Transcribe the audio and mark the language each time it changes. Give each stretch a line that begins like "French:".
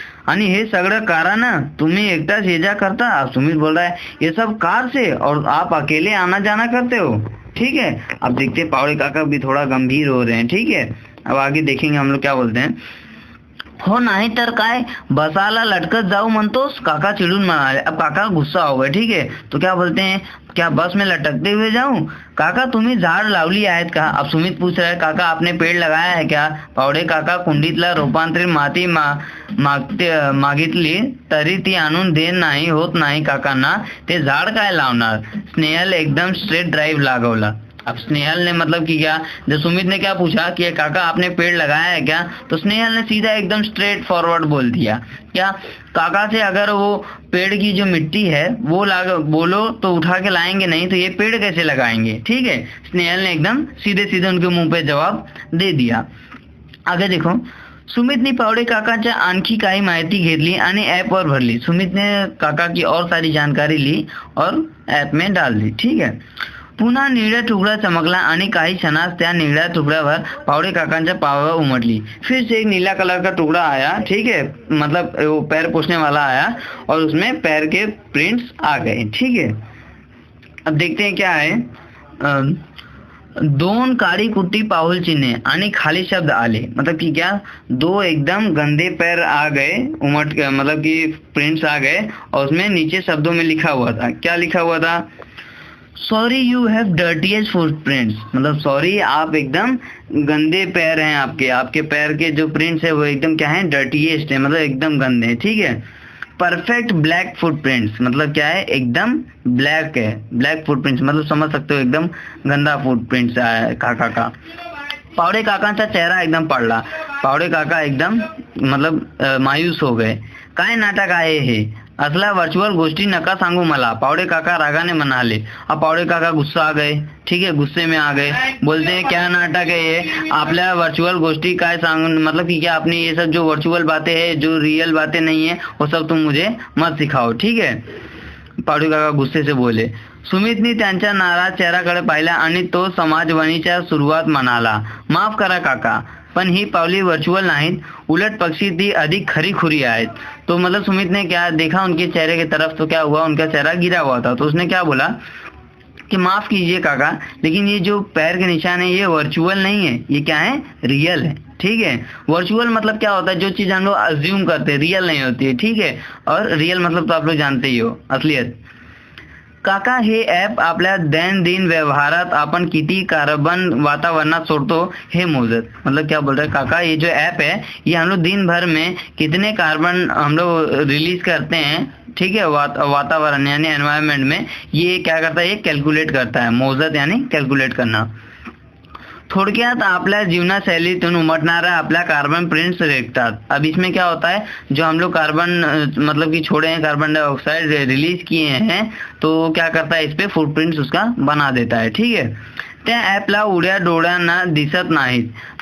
Marathi: आणि हे सगळं कारण तुम्ही एकटाच ये जा करता.
Hindi: सुमित बोल रहा है ये सब कार से, और आप अकेले आना जाना करते हो. ठीक है. अब देखते हैं पावड़े काका भी थोड़ा गंभीर हो रहे हैं. ठीक है. अब आगे देखेंगे हम लोग क्या बोलते हैं.
Marathi: हो नाही तर काय, बसाला लटकत जाऊ म्हणतोस. काका चिडून म्हणाले.
Hindi: अब काका गुस्सा हो गए. ठीक है. तो क्या बोलते हैं, क्या बस में लटकते हुए जाऊं.
Marathi: काका तुम्ही झाड लावली आहेत का.
Hindi: अब सुमित पूछ रहा है, काका आपने पेड़ लगाया है क्या.
Marathi: पावडे काका कुंडीतला रूपांतरित माती मागितली तरी ती आणून देण नाही होत नाही काकांना. ते झाड काय लावणार. स्नेहल एकदम स्ट्रेट ड्राइव लागवला.
Hindi: अब स्नेहल ने मतलब कि क्या, जब सुमित ने क्या पूछा कि काका आपने पेड़ लगाया है क्या, तो स्नेहल ने सीधा एकदम स्ट्रेट फॉरवर्ड बोल दिया. क्या, काका से अगर वो पेड़ की जो मिट्टी है वो बोलो तो उठा के लाएंगे नहीं, तो ये पेड़ कैसे लगाएंगे. ठीक है. स्नेहल ने एकदम सीधे सीधे उनके मुंह पे जवाब दे दिया. आगे देखो.
Marathi: सुमितने पावडे काकाच्या आणखी काही माहिती घेतली आणि ॲपवर भरली.
Hindi: सुमितने काका की और सारी जानकारी ली और ॲप में डाल दी. ठीक है.
Marathi: पुन्हा निळा टुकड़ा चमकला आणि काही क्षणात त्या निळ्या टुकड्यावर पावडे काकांच्या पावावर उमटली.
Hindi: फिर से एक नीला कलर का टुकड़ा आया. ठीक है. मतलब वो पैर पोछने वाला आया और उसमें पैर के प्रिंट्स आ गए. ठीक है. अब देखते हैं क्या है.
Marathi: दोन काळी कुट्टी पाऊल चिन्हे आणि खाली शब्द आले.
Hindi: मतलब कि क्या, दो एकदम गंदे पैर आ गए उमट के, मतलब कि प्रिंट्स आ गए और उसमें नीचे शब्दों में लिखा हुआ था. क्या लिखा हुआ था,
English: Sorry you have dirtiest footprints.
Hindi: मतलब सॉरी आप एकदम गंदे पैर हैं. आपके पैर के जो प्रिंट्स है वो एकदम क्या है, डर्टीएस्ट है, मतलब एकदम गंदे हैं. ठीक है. परफेक्ट ब्लैक फुटप्रिंट्स, मतलब क्या है, एकदम ब्लैक है. ब्लॅक फुटप्रिंट्स मतलब समझ सकते हो एकदम गंदा फुटप्रिंट्स आहे काका का.
Marathi: पावडे काकांचा चेहरा एकदम पडला.
Hindi: पावडे काका एकदम मतलब मायूस हो गए.
Marathi: काय नाटक आहे हे, असला वर्चुअल गोष्टी नका सांगू मला. पावडे काका रागाने म्हणाले.
Hindi: अब पावडे काका गुस्सा आ गए. ठीक है. गुस्से में आ गए. बोलते हैं क्या नाटक है ये,
Marathi: आपल्या वर्चुअल गोष्टी काय सांगून,
Hindi: मतलब कि क्या आपने ये सब जो वर्चुअल बातें हैं, जो रियल बातें नहीं है, वो सब तुम मुझे मत सिखाओ. ठीक है. पावडे काका गुस्से से बोले.
Marathi: सुमितने त्यांच्या नाराज चेहऱ्याकडे पाहिला आणि तो समाजवाणीच्या सुरुवात म्हणाला, माफ करा काका, पण ही पावली वर्चुअल नाहीत, उलट पक्षी ती अधिक खरी-खुरी आहेत.
Hindi: तो मतलब सुमित ने क्या देखा उनके चेहरे की तरफ, तो क्या हुआ, उनका चेहरा गिरा हुआ था. तो उसने क्या बोला कि माफ कीजिए काका, लेकिन ये जो पैर के निशान है ये वर्चुअल नहीं है, ये क्या है, रियल है। ठीक है, वर्चुअल मतलब क्या होता है, जो चीज हम लोग अज्यूम करते हैं, रियल नहीं होती है। ठीक है, और रियल मतलब तो आप लोग जानते ही हो, असलियत।
Marathi: काका, हे ॲप आपल्या दैनंदिन व्यवहारात आपण किती कार्बन वातावरणात सोडतो हे मोजत।
Hindi: मतलब क्या बोल रहे हैं काका, ये जो ऐप है ये हम लोग दिन भर में कितने कार्बन हम लोग रिलीज करते हैं, ठीक है, वातावरण यानी एनवायरनमेंट में, ये क्या करता है, ये कैलकुलेट करता है। मोजत यानी कैलकुलेट करना।
Marathi: थोडक्यात आपल्या जीवनशैलीतून उमटणाऱ्या आपल्या कार्बन प्रिंट्स रेखतात।
Hindi: अब इसमें क्या होता है, जो हम लोग कार्बन मतलब कि छोड़े हैं, कार्बन डाइऑक्साइड रिलीज किए हैं, तो क्या करता है, इस पे फुटप्रिंट्स उसका बना देता है।
Marathi: ठीक है, त्या ॲपला उघड्या डोळ्यांना दिसत नाहीत।